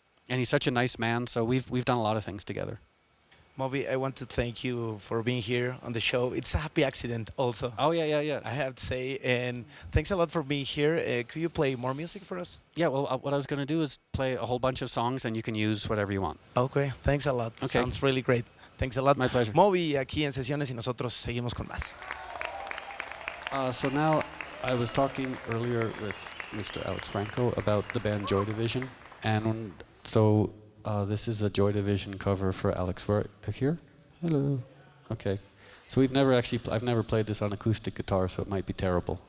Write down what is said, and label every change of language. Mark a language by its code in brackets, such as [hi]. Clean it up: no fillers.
[en] And he's such a nice man, so we've done a lot of things together. Moby, I want to thank you for being here on the show. It's a happy accident also. Oh, yeah. I have to say, and thanks a lot for being here. Could you play more music for us? Yeah, well, what I was going to do is play a whole bunch of songs, and you can use whatever you want. Okay, thanks a lot. Okay. Sounds really great. Thanks a lot. My pleasure. [es] Moby aquí en Sesiones y nosotros seguimos con más. [en] So now, I was talking earlier with Mr. Alex Franco about the band Joy Division, and so this is a Joy Division cover for Alex. We're here. Hello. Okay. So I've never played this on acoustic guitar, so it might be terrible.